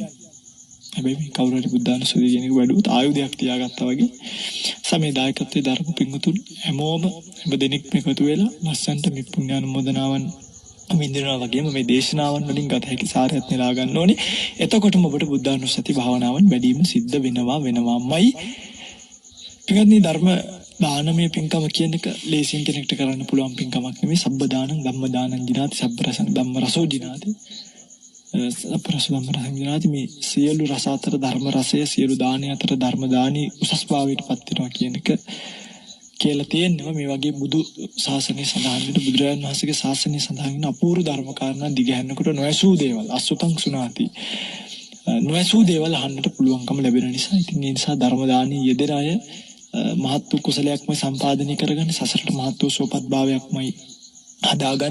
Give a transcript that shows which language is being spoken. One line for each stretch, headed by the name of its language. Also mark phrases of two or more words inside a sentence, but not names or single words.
Sinhala: හැබැයි මේ කවුරු හරි බුද්ධානුස්සතිය කියන එක වැඩුවොත් ආයුධයක් තියාගත්තා වගේ සමේ දායකත්වයේ දරපු පින්වතුන් හැම දෙනෙක් එකතු වෙලා ලස්සන්ට මේ පුණ්‍ය අනුමෝදනාවන් විඳිනවා වගේම මේ දේශනාවන් වලින් ගත හැකි සාරයත් නෙලා ගන්න ඕනේ. එතකොටම ඔබට බුද්ධානුස්සති භාවනාවන් වැඩිම සිද්ධ වෙනවාමයි. පින්වත්නි ධර්ම දානමය පින්කම කියන එක ලේසියෙන් කෙනෙක්ට කරන්න පුළුවන් පින්කමක් නෙමෙයි.
Pali: සබ්බ දානං ධම්ම දානං ජිනාති සබ්බ රසං ධම්ම රසෝ ජිනාති.
Sinhala: අපරසලම්බර සංවිධානයේ මේ සියලු රස අතර ධර්ම රසය සියලු දානි අතර ධර්ම දානි උසස් භාවයට පත් වෙනවා කියන එක කියලා තියෙනවා. මේ වගේ බුදු ශාසනය සඳහන් වෙන බුදුරජාණන් වහන්සේගේ ශාසනය සඳහන් වෙන අපූර්ව ධර්ම කාරණා දිගහැරනකොට නොඇසූ දේවල්
Pali: අසුතං සුනාති
Sinhala: නොඇසූ දේවල් අහන්නට පුළුවන්කම ලැබෙන නිසා ඉතින් ඒ නිසා ධර්ම දානී යෙදෙන අය මහත් වූ කුසලයක්ම සම්පාදනය කරගන්න සසරට මහත් වූ සෝපත් භාවයක්මයි හදාගන්න.